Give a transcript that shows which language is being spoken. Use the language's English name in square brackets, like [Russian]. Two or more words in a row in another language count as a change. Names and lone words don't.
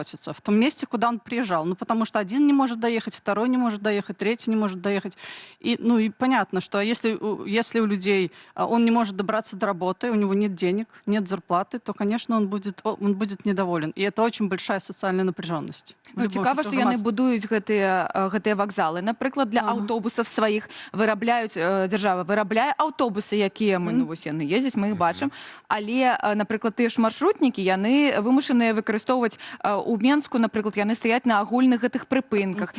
[Russian] В том месте, куда он приезжал. Ну, потому что один не может доехать, второй не может доехать, третий не может доехать. И, ну, и понятно, что если у людей он не может добраться до работы, у него нет денег, нет зарплаты, то, конечно, он будет недоволен. И это очень большая социальная напряженность. [Belarusian] Ну, цікаво, што яны будуюць гэтыя вакзалы. Напрыклад, для аўтобусаў сваіх дзяржава вырабляе аўтобусы, якія мы, ну, вось яны ездзяць, мы іх бачым. Але, напрыклад, тыя ж маршрутнікі, яны вымушаныя выкарыстоўваць у Менску, напрыклад, яны стаяць на агульных гэтых прыпынках.